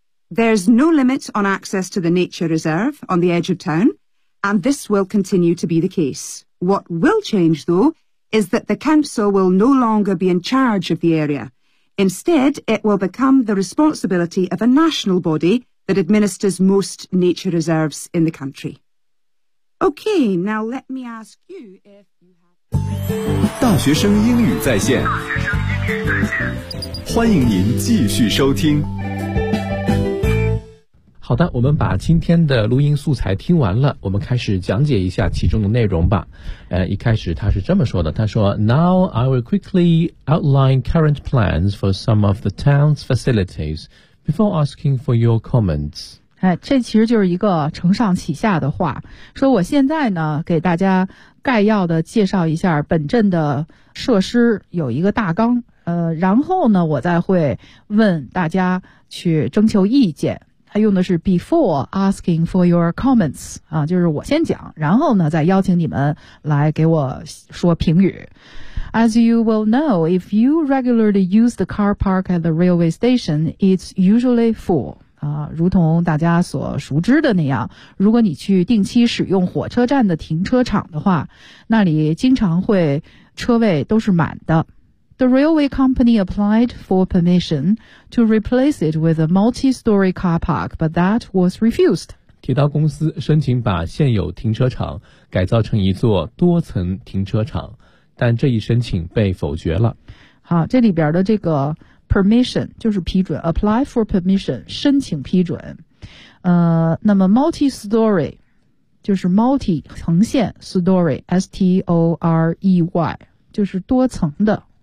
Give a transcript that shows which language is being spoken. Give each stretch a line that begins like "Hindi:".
English: There's no limit on access to the nature reserve on the edge of town, and this will continue to be the case. What will change, though, is that the council will no longer be in charge of the area,Instead, it will become the responsibility of a national body that administers most nature reserves in the country. Okay, now let me ask you if you have...
Chinese: 大学生英语在线，欢迎您继续收听。好的，我们把今天的录音素材听完了，我们开始讲解一下其中的内容吧。一开始他是这么说的，他说
English: Now I will quickly outline current plans for some of the town's facilities before asking for your comments.
Chinese: 哎，这其实就是一个承上启下的话，说我现在呢给大家概要的介绍一下本镇的设施有一个大纲，然后呢我再会问大家去征求意见。他用的是
English: before asking for your comments,
Chinese: 啊，就是我先讲，然后呢再邀请你们来给我说评语。
English: As you will know, if you regularly use the car park at the railway station, it's usually full.
Chinese: 啊，如同大家所熟知的那样，如果你去定期使用火车站的停车场的话，那里经常会车位都是满的。
English: The railway company applied for permission to replace it with a multi-story car park, but that was refused.
Chinese: 铁道公司申请把现有停车场改造成一座多层停车场，但这一申请被否决了。好，这里边的这个 permission 就是批准 ，apply for permission 申请批准。那么 multi-story 就是 multi 横线 story S T O R E Y 就是多层的。